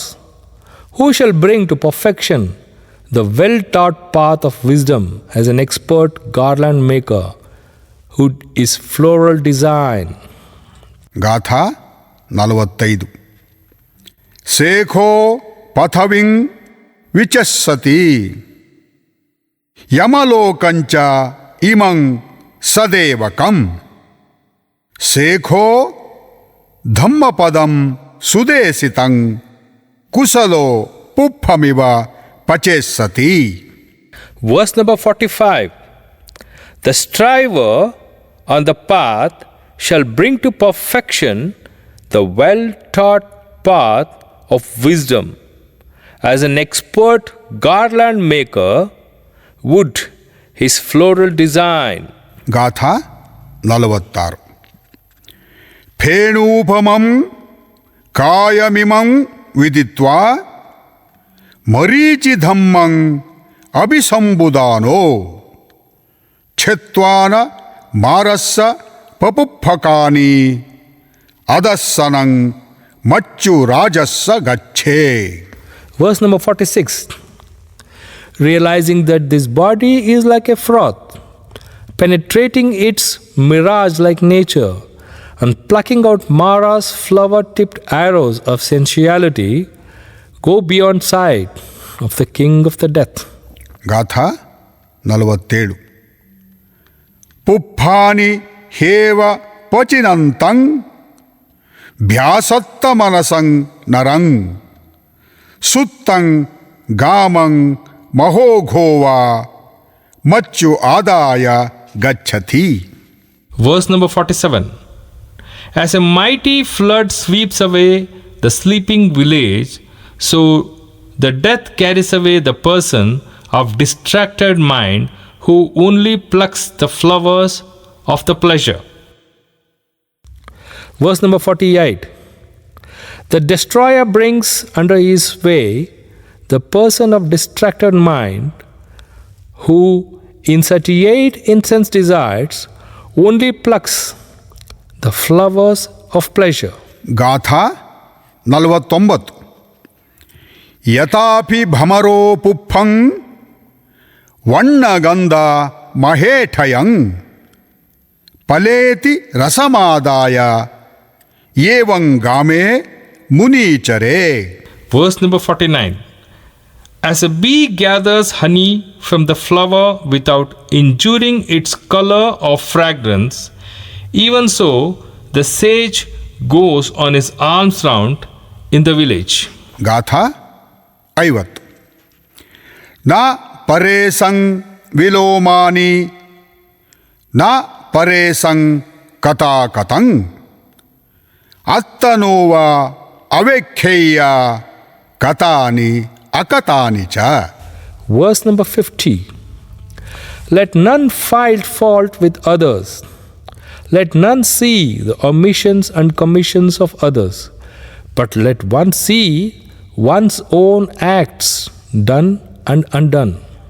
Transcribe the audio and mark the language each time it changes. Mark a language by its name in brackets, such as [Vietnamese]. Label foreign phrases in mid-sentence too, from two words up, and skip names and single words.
[English] Who shall bring to perfection the well-taught path of wisdom as an expert garland maker his floral design. [Pali] ಗಾಥಾ 45 ಸೇಖೋ ಪಥವಿಂ ವಿಚಸ್ಸತಿ ಯಮಲೋಕಂಚ ಇಮಂ ಸದೇವಕಂ ಸೇಖೋ ಧಮ್ಮಪದಂ ಸುದೇಶಿತಂ ಕುಶಲೋ ಪುಪ್ಪಮಿವ ಪಚೇಸ್ಸತಿ. [English] Verse number 45. The striver on the path shall bring to perfection the well-taught path of wisdom, as an expert garland maker would his floral design. [Pali] ಗಾಥಾ 46 ಫೇಣೂಪಮಂ ಕಾಯಮಿಮಂ ವಿದಿತ್ವಾ ಮರೀಚಿಧಮ್ಮಂ ಅಭಿಸಂಬುದಾನೋ ಛತ್ವಾನ ಮಾರಸ್ಸ ಪಪುಪ್ಪಕಾನಿ ಅದಸ್ಸನಂ ಮಚ್ಚು ರಾಜಸ್ಸ ಗಚ್ಚೇ. [English] Verse number 46. Realizing that this body is like a froth, penetrating its mirage like nature, and plucking out Mara's flower-tipped arrows of sensuality, go beyond sight of the king of the death. [Pali] ಗಾಥಾ 47 ಪುಪ್ಪಾನಿ ಹೇವ ಪಚಿನಂತಂ ಭ್ಯಾಸತ್ತ ಮನಸಂ ನರಂ ಸುತ್ತಂ ಗಾಮಂ ಮಹೋಘೋವಾ ಮಚ್ಚು ಆದಾಯ ಗಚ್ಚತಿ. [English] Verse number 47. As a mighty flood sweeps away the sleeping village, so the death carries away the person of distracted mind who only plucks the flowers of the pleasure. Verse number 48. The destroyer brings under his way the person of distracted mind who, insatiate in sense desires, only plucks the flowers of pleasure. [Pali] ಗಾಥಾ 49 ಯಥಾಪಿ ಭಮರೋ ಪುಪ್ಪಂ ವಣ್ಣಗಂಧ ಮಹೇಠಯಂ ಫಲೇತಿ ರಸಮಾದಾಯ ಏವಂ ಗಾಮೇ ಮುನೀಚರೇ. [English] Verse number 49. As a bee gathers honey from the flower without injuring its color or fragrance, even so the sage goes on his arms round in the village. [Pali] ಗಾಥಾ 50 ನ ಪರೇಸಂ ವಿಲೋಮಾನಿ ನ ಪರೇಸಂ ಕಥಾಕಥಂ ಅತ್ತನೋವ ಅವೆಖ್ಯಯ್ಯ ಕಥಾನಿ ಅಕಥಾನಿ ಚ. [English] Verse number 50. Let none find fault with others. Let none see the omissions and commissions of others, but let one see one's own acts done and undone.